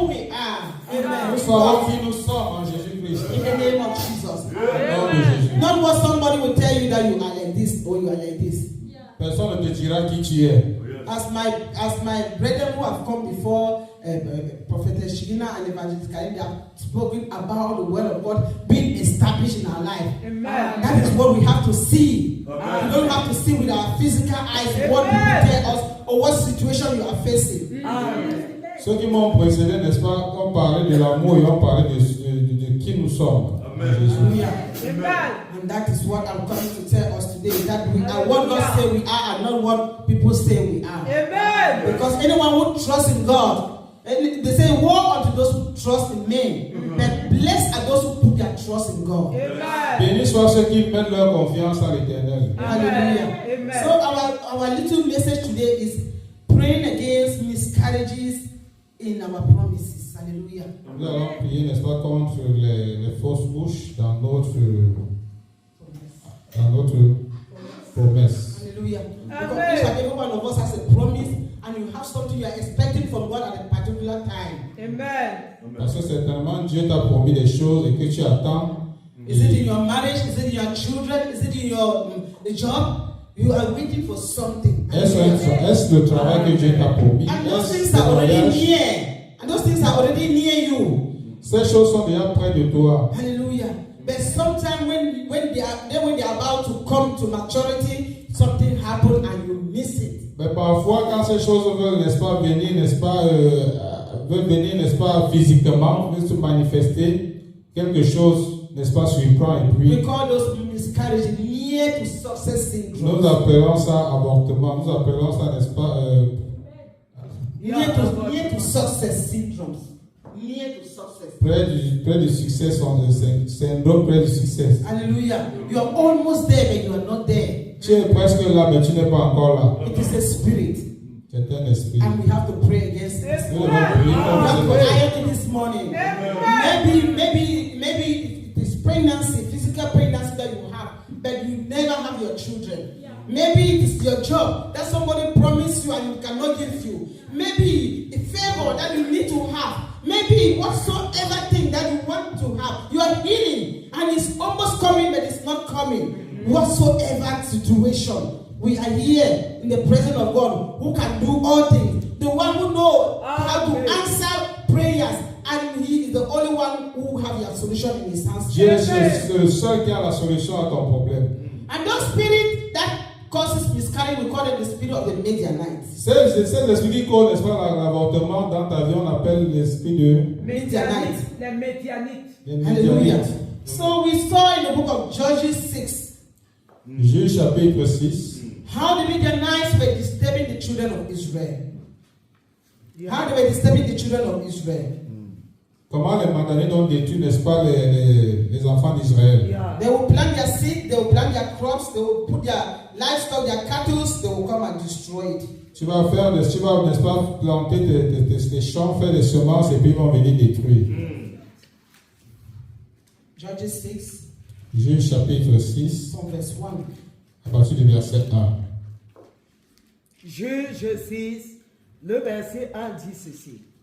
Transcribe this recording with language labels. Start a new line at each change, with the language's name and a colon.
French: savons qui nous sommes en Jésus-Christ.
English: In the name of Jesus.
French: Au nom de Jésus.
English: Not what somebody will tell you that you are like this or you are like this.
French: Personne ne te dira qui tu es.
English: As my brethren who have come before, Prophetess Shirina and Evangelist Karim, they have spoken about the word of God being established in our life. Amen. That is what we have to see. Amen. We don't have to see with our physical eyes what people tell us or what situation you are facing.
French: Ceux qui m'ont précédé, n'est-ce pas, ont parlé de l'amour et ont parlé de qui nous sommes.
English: Amen. Amen. And that is what I'm coming to tell us today. That we are what God say we are and not what people say we are. Amen. Because anyone who trusts in God, and they say, woe unto those who trust in men, but blessed are those who put their trust in God. Amen.
French: Bénis soient ceux qui mettent leur confiance à l'Éternel.
English: Hallelujah. Amen. So our little message today is praying against miscarriages in our promises. Hallelujah.
French: Nous allons prier, n'est-ce pas, contre les fausses bouches dans notre promesse.
English: Hallelujah. Because Amen. each and every one of us has a promise, and you have something you are expecting from God at a particular time. Amen.
French: Parce que certainement Dieu t'a promis des choses et que tu attends.
English: Is it in your marriage? Is it in your children? Is it in your job? You are waiting for something.
French: Est-ce le travail que Dieu t'a promis?
English: And those
French: Est-ce
English: things
French: le
English: are already
French: mariage?
English: near. And those things are already near you.
French: Ces choses sont déjà près de toi.
English: Hallelujah. But sometimes when they are about to come to maturity, something happens and you miss it.
French: Mais parfois, quand ces choses veulent, n'est-ce pas, venir, n'est-ce pas, veulent venir, n'est-ce pas, physiquement, veulent se manifester, quelque chose, n'est-ce pas, surprend et puis.
English: We call those miscarriages near to success syndrome.
French: Nous appelons ça avortement. Nous appelons ça, n'est-ce pas,
English: Near to success syndromes. Near to success.
French: près du succès, syndrome près du succès.
English: Hallelujah. You are almost there, but you are not there.
French: Tu es presque là, mais tu n'es pas encore là.
English: It is a spirit.
French: C'est un esprit.
English: And we have to pray against it.
French: Nous devons prier
English: We have to
French: contre
English: iron it this morning. Maybe it is pregnancy, physical pregnancy that you have, but you never have your children. Maybe it is your job that somebody promised you and you cannot give you. Maybe a favor that you need to have. Maybe whatsoever thing that you want to have. You are healing and it's almost coming, but it's not coming. Whatsoever situation, we are here in the presence of God who can do all things. The one who knows how to answer prayers, and He is the only one who has your solution in His hands.
French: Dieu est le seul qui a la solution à ton problème.
English: And those spirits that causes miscarriage, we call it the spirit of the Midianites.
French: C'est l'esprit qui cause, n'est-ce pas, l'avortement dans ta vie, on appelle l'esprit de
English: Midianites.
French: Les Médianites.
English: Hallelujah. So we saw in the book of Judges 6
French: Juge chapitre 6.
English: how the Midianites were disturbing the children of Israel. How they were disturbing the children of Israel.
French: Comment les Midianites ont détruit, n'est-ce pas, les enfants d'Israël.
English: They will plant their seed, they will plant their crops, they will put their livestock, their cattle, they will come and destroy it.
French: Tu vas, n'est-ce pas, planter tes champs, faire des semences et puis ils vont venir détruire.
English: Judges 6,
French: Juge chapitre 6,
English: from verse 1.
French: à partir du verset 1. Juge 6, le verset 1 dit ceci.